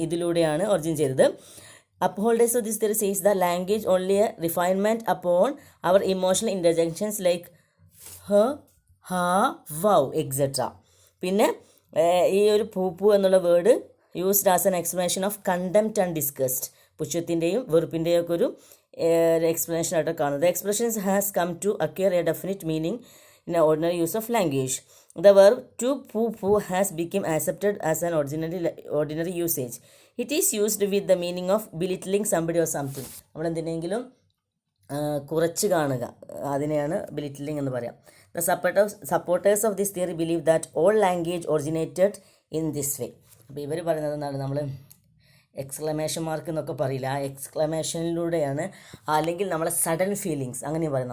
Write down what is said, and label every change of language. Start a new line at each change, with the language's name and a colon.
Malayalam: ഇതിലൂടെയാണ് ഒറിജിൻ ചെയ്തത്.
English: Upholders of this theory says the language only a refinement upon our emotional interjections like her, ha, wow, etc.
Malayalam: പിന്നെ ഈ ഒരു പൂ എന്നുള്ള
English: Word used as an explanation of contempt and disgust.
Malayalam: പുച്ഛത്തിൻ്റെയും വെറുപ്പിൻ്റെയും ഒക്കെ ഒരു explanation ആയിട്ട് കാണുന്നത്.
English: The expressions has come to acquire a definite meaning in the ordinary use of language. The verb to poo has become accepted as an ordinary usage. It is used with the meaning of belittling somebody or something.
Malayalam: നമ്മൾ എന്തിനെങ്കിലും കുറച്ച് കാണുക, അതിനെയാണ് ബിലിറ്റിലിംഗ് എന്ന് പറയാം.
English: The supporters of this theory believe that all language originated in this way.
Malayalam: അപ്പോൾ ഇവർ പറയുന്നത് എന്താണ്? നമ്മൾ എക്സ്ക്ലമേഷൻ മാർക്ക് എന്നൊക്കെ പറയില്ല, ആ എക്സ്ക്ലമേഷനിലൂടെയാണ്, അല്ലെങ്കിൽ നമ്മളെ സഡൻ ഫീലിങ്സ്, അങ്ങനെ പറയും.